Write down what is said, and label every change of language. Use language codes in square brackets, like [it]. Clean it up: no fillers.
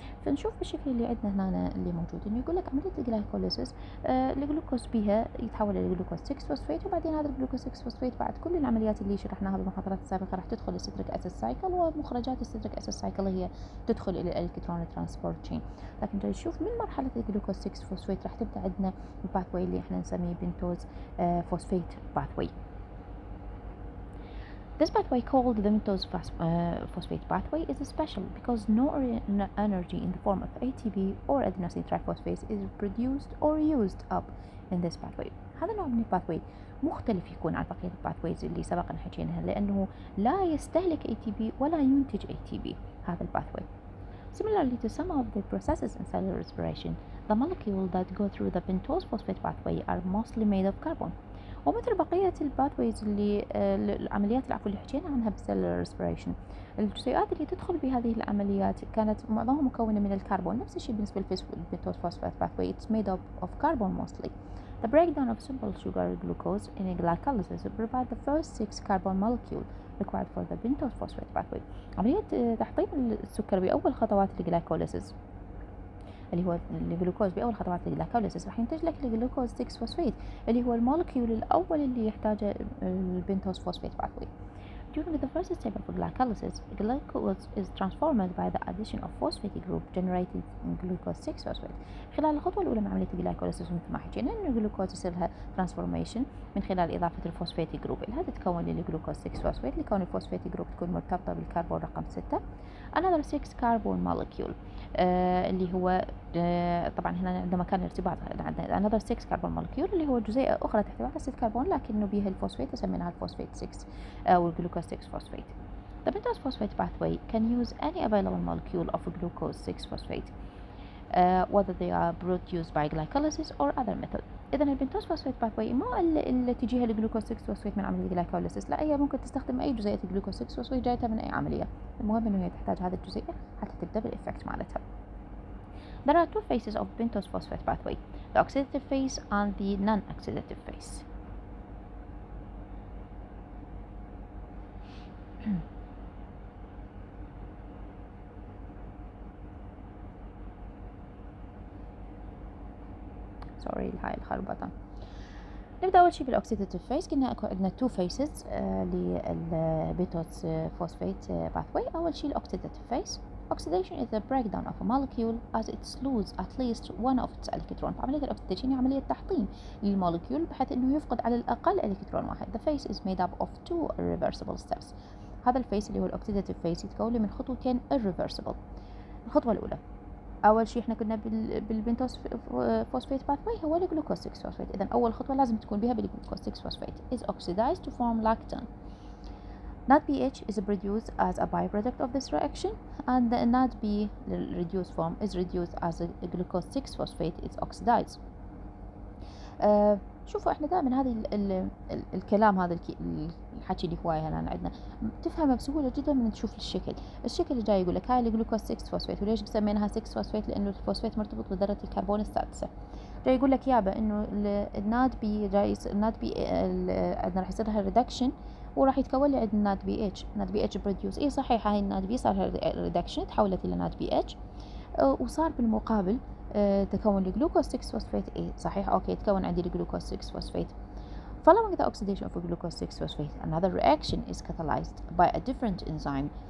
[ar] فنشوف بالشكل اللي عندنا هنا اللي موجود إنه يقول لك عملية الجلايكوليسيس الجلوكوز بها يتحول إلى جلوكوز 6 فوسفيت، وبعدين هذا الجلوكوز 6 فوسفيت بعد كل العمليات اللي شرحناها بالمحاضرات السابقة راح تدخل الستريك أسيد سايكل، ومخرجات الستريك أسيد سايكل هي تدخل إلى الإلكترون ترانسبورت تشين. لكن نشوف من مرحلة الجلوكوز 6 فوسفيت راح تبدأ عندنا الباثوي اللي احنا نسميه بنتوز فوسفيت باثوي. [en] This pathway, called the Pentose Phosphate Pathway, is special because no energy in the form of ATP or adenosine triphosphate is produced or used up in this pathway. [ar] هذا النوع من الباثوي مختلف يكون عن بقية الباثويز اللي سبق حكيناها، لأنه لا يستهلك ATP ولا ينتج ATP هذا الباثوي. [en] Similarly to some of the processes in cellular respiration, the molecules that go through the pentose phosphate pathway are mostly made of carbon. [ar] ومثل بقية الباثويز اللي العمليات العفو اللي حكينا عنها بالسيلولر ريسبيريشن، الجزيئات اللي تدخل بهذه العمليات كانت معظمها مكونة من الكربون. نفس الشيء بالنسبة للبنتوز فوسفات باثوي، [en] it's made up of carbon mostly. The breakdown of simple sugar glucose in a glycolysis provide the first 6 carbon molecule required for the pentose phosphate pathway. [ar] عملية تحطيم السكر بأول خطوات الجلايكوليسيس اللي هو الجلوكوز بأول خطوات الجلايكوليسيس راح ينتج لك الجلوكوز 6 فوسفيت اللي هو المولكيول الأول اللي يحتاجه البنتوز فوسفيت باثوي. [en] During the first step of glycolysis, glucose is transformed by the addition of phosphate group generated in glucose 6 phosphate. [ar] خلال الخطوة الأولى من عملية الجلايكوليسيس مثل ما حكينا إنه الجلوكوز يصير لها transformation من خلال إضافة الفوسفيت جروب اللي هذا تكون الجلوكوز 6 فوسفيت، لكون الفوسفيت جروب تكون مرتبطة بالكربون رقم 6. [en] another 6 carbon molecule [ar] اللي هو طبعا هنا عندما كان الارتباط عندنا another 6 carbon molecule اللي هو جزيئة أخرى تحتوي على 6 كربون لكنه بها الفوسفيت سميناها الفوسفيت 6 أو الجلوكوز 6 phosphate. [en] The pentose phosphate pathway can use any available molecule of glucose 6 phosphate, whether they are produced by glycolysis or other method. [ar] إذا البنتوز فوسفيت باثوي ما اللي تجيها الجلوكوز 6 فوسفيت من عملية الجلايكوليسيس، لا هي ممكن تستخدم أي جزيئة الجلوكوز 6 فوسفيت جايتها من أي عملية، المهم إنه هي تحتاج هذه الجزيئة حتى تبدأ بالإفكت مالتها. [en] There are two phases of pentose phosphate pathway: the oxidative phase and the non-oxidative phase. [ar] سوري هاي الخربطة. نبدأ أول شيء بالأوكسيداتيف فيس. قلنا أكو عندنا تو فيسز للبنتوز فوسفيت باثوي. أول شيء الأوكسيداتيف فيس. [en] Oxidation is the breakdown of a molecule as it loses at least one of its electron. [ar] عملية الأكسيديشن هي عملية تحطيم للمولكيول بحيث إنه يفقد على الأقل إلكترون واحد. [en] The phase is made up of 2 irreversible steps. [ar] هذا الفيس اللي هو الأوكسيداتيف فيس يتكون من خطوتين irreversible. الخطوة الأولى اول شيء احنا كنا بالبنتوز فوسفيت باثوي هو الجلوكوز 6 فوسفيت. اذا اول خطوه لازم تكون بها بالجلوكوز 6 فوسفيت [en] is oxidized to form lactone. NADPH is produced as a byproduct of this reaction, and the NADP reduced form is reduced as a glucose 6 phosphate is oxidized. [ar] شوفوا احنا دائما هذه الكلام هذا الحكي اللي هواية هنا عندنا تفهمه بسهولة جدا من تشوف الشكل اللي جاي يقول لك هاي الجلوكوز 6 فوسفات. وليش سميناها 6 فوسفات؟ لانه الفوسفات مرتبط بذرة الكربون السادسة. جاي يقول لك يابا انه الناد بي عندنا راح يصير لها ريدكشن وراح يتكون لي عندنا ناد بي اتش. ناد بي اتش بروديوس اي صحيح، هاي الناد بي صار لها ريدكشن تحولت الى ناد بي اتش، وصار بالمقابل تكون الجلوكوز 6 فوسفات اي صحيح. اوكي تكون عندي الجلوكوز 6 فوسفات. [en] Following the oxidation of glucose 6 phosphate, another reaction is catalyzed by a different enzyme.